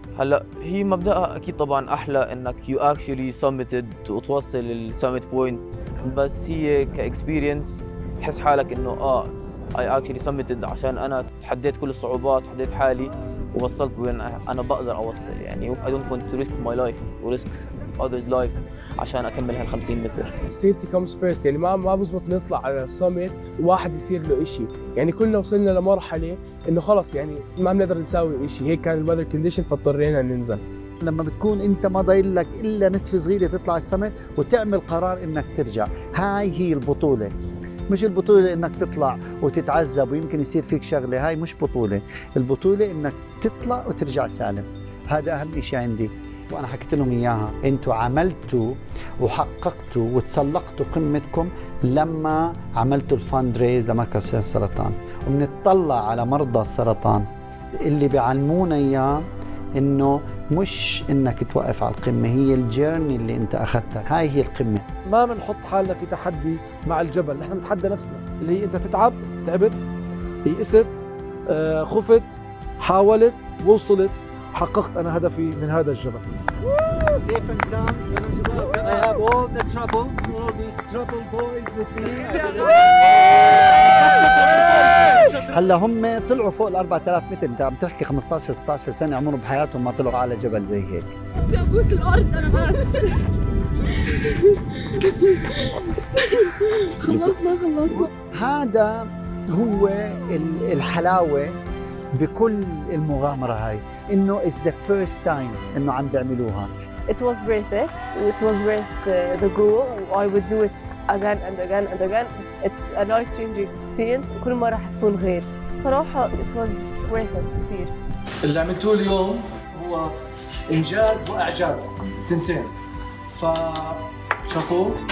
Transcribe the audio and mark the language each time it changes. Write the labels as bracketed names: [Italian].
[Arabic] هلا هي مبدأها أكيد طبعا أحلى إنك [English] you actually summited [Arabic] وتوصل للسمت بوينت، بس هي كإكسبيرينس تحس حالك إنه [English] I actually summited [Arabic] عشان أنا تحديت كل الصعوبات، تحديت حالي ووصلت وين أنا بقدر أوصل. يعني [English] I don't want to risk my life [Arabic] و [English] risk others' life [Arabic] عشان أكمل هال 50 متر. [English] safety comes first، [Arabic] يعني ما بزبط نطلع على السمت وواحد يصير له إشي، يعني كلنا وصلنا لمرحلة إنه خلص يعني ما بنقدر نساوي إشي، هيك كان الويذر كونديشن فاضطرينا ننزل. لما بتكون انت ما ضايل لك الا نتفه صغيره تطلع السمت وتعمل قرار انك ترجع، هاي هي البطوله. مش البطولة انك تطلع وتتعذب ويمكن يصير فيك شغلة، هاي مش بطولة. البطولة انك تطلع وترجع سالم، هذا اهم شيء عندي. وانا حكيت لهم اياها، انتوا عملتوا وحققتوا وتسلقتوا قمتكم لما عملتوا الفاند ريز لمركز السرطان. وبنطلع على مرضى السرطان اللي بيعلمونا اياه انه مش انك توقف على القمة، هي الجيرني اللي انت اخذتها، هاي هي القمة. ما بنحط حالنا في تحدي مع الجبل، نحن بنتحدى نفسنا، اللي هي انت تعبت، يئست، خفت، حاولت، وصلت، حققت انا هدفي من هذا الجبل. [English] Safe and sound. I have all the troubles, all these trouble boys with me. [Arabic] هلا هم طلعوا فوق ال 4000 متر، انت عم تحكي 15 16 سنه عمرهم بحياتهم ما طلعوا على جبل زي هيك. بدي ابوس الارض انا بس. خلصنا. هذا هو الحلاوه بكل المغامره هاي، انه [English] it's the first time [Arabic] انه عم بيعملوها. [English] It was worth it. It was worth the goal. I would do it again and again and again. It's a life-changing experience. [Arabic] كل مرة حتكون غير. صراحة [English] it was worth it [Arabic] كثير. اللي عملتوه اليوم هو إنجاز وإعجاز تنتين. فشابو.